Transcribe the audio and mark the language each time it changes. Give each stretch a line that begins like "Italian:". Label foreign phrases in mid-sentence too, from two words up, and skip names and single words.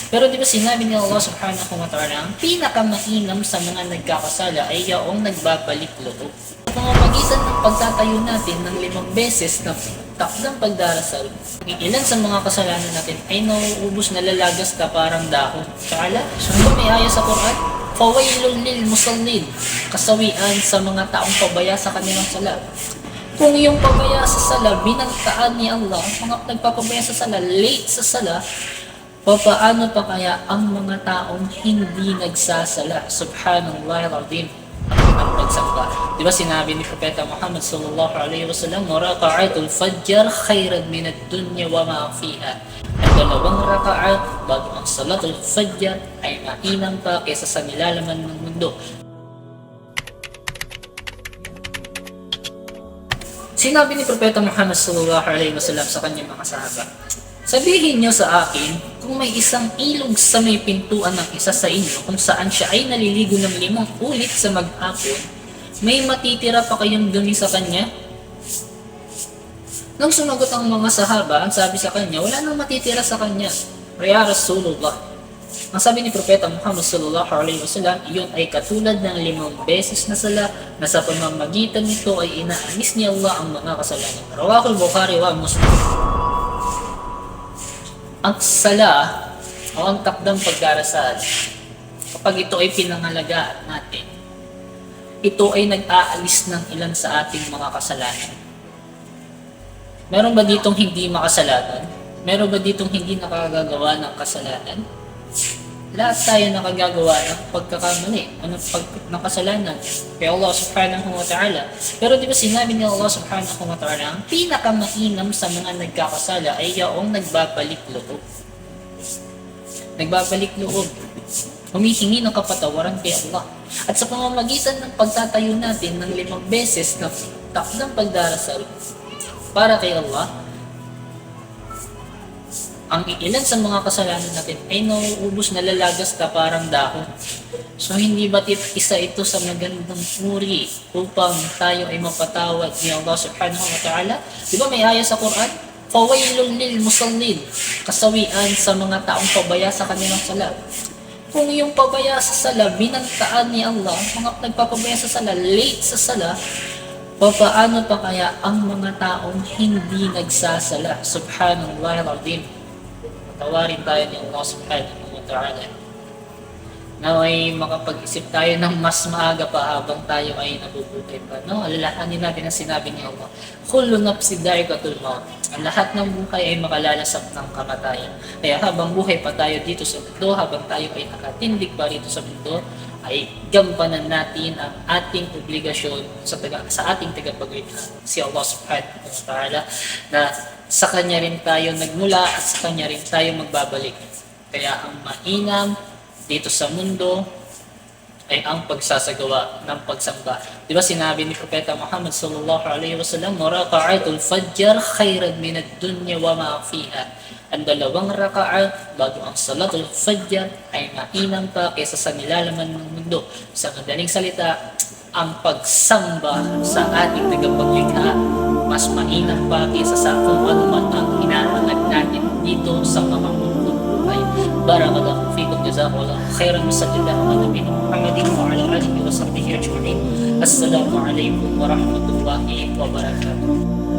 Filipino: Pero di ba sinabi ni Allah
Arabic: سبحانه وتعالى,
Filipino: ang pinakamainam sa mga nagkakasala ay yaong nagbabalik loob. Sa pamamagitan ng pagtatayo natin ng 5 beses na takdang pagdarasal, ilan sa mga kasalanan natin ay nauubos, nalalagas ka parang dahon. Kala, so may aya sa Quran,
Arabic: فويل للمصلين,
Filipino: kasawian sa mga taong pabaya sa kanilang sala. Kung yung pabaya sa sala, binangtaan ni Allah, mga nagpapabaya sa sala, late sa sala, paano pa kaya ang mga taong hindi nagsasala?
Arabic: سبحان الله العظيم.
Filipino: Ang pagsamba. Di ba sinabi ni
Arabic: Propeta Muhammad صلى الله عليه وسلم ركعتا الفجر خيرا من الدنيا وما فيها.
Filipino: Ang 2 raka'at bago ang
Arabic: صلاة الفجر
Filipino: ay mainam pa kaysa sa nilalaman ng mundo. Sinabi ni Propeta Muhammad
Arabic: صلى الله عليه وسلم
Filipino: sa kanyang mga sahaba, sabihin niyo sa akin kung may isang ilog sa may pintuan ng isa sa inyo kung saan siya ay naliligo ng 5 ulit sa mag-hapon, may matitira pa kayong dumi sa kanya? Nang sumagot ang mga sahaba, ang sabi sa kanya, wala nang matitira sa kanya.
Arabic: يا رسول الله.
Filipino: Ang sabi ni Propeta Muhammad
Arabic: صلى الله عليه وسلم,
Filipino: iyon ay katulad ng 5 beses na sala na sa pamamagitan nito ay inaalis ni Allah ang mga kasalanan.
Arabic: رواه البخاري ومسلم.
Filipino: Ang sala o ang takdang pagdarasal, kapag ito ay pinangalagaan natin, ito ay nag-aalis ng ilan sa ating mga kasalanan. Meron ba ditong hindi makasalanan? Meron ba ditong hindi nakagagawa ng kasalanan? Lahat tayo nakagagawa ng pagkakamali o ng kasalanan kay Allah
Arabic: سبحانه وتعالى.
Filipino: Pero di ba sinabi ni Allah
Arabic: سبحانه وتعالى,
Filipino: ang pinakamainam sa mga nagkakasala ay yaong nagbabalik loob. Nagbabalik loob. Humihingi ng kapatawaran kay Allah. At sa pamamagitan ng pagtatayo natin ng 5 beses na takdang pagdarasal para kay Allah, ang ilan sa mga kasalanan natin ay nauubos, nalalagas ka parang dahon. So hindi ba't isa ito sa magandang uri upang tayo ay mapatawad ni Allah
Arabic: سبحانه وتعالى?
Filipino: Di ba may aya sa Quran?
Arabic: فويل للمصلين,
Filipino: kasawian sa mga taong pabaya sa kanilang sala. Kung yung pabaya sa sala, binangtaan ni Allah, mga nagpapabaya sa sala, late sa sala, paano pa kaya ang mga taong hindi nagsasala?
Arabic: سبحان الله العظيم.
Filipino: Tawarin tayo ni Allah
Arabic: سبحانه وتعالى.
Filipino: Naway makapag-isip tayo ng mas maaga pa habang tayo ay nabubuhay pa. No? Alalahanin natin ang sinabi ni Allah.
Arabic: كل نفس ذائقة الموت.
Filipino: Ang lahat ng buhay ay makalalasap ng kamatayan. Kaya habang buhay pa tayo dito sa mundo, habang tayo ay nakatindig pa rito sa mundo, ay gampanan natin ang ating obligasyon sa ating tagapagligtas, si Allah
Arabic: سبحانه وتعالى,
Filipino: na sa Kanya rin tayo nagmula at sa Kanya rin tayo magbabalik. Kaya ang mainam dito sa mundo ay ang pagsasagawa ng pagsamba. Di ba sinabi ni
Arabic: Propeta Muhammad صلى الله عليه وسلم ركعتا الفجر خيرا من الدنيا وما فيها.
Filipino: Ang 2 raka'at bago ang
Arabic: صلاة الفجر
Filipino: ay mainam pa kaysa sa nilalaman ng mundo. Sa madaling salita, ang pagsamba sa ating tagapaglikha mas mainam pa kaysa sa kung ano man ang hinahanap natin dito sa mga mundong buhay.
Arabic: بارك الله فيكم جزاك الله خيرا صلى الله على نبينا محمد وعلى آله وصحبه أجمعين. السلام عليكم ورحمة الله وبركاته.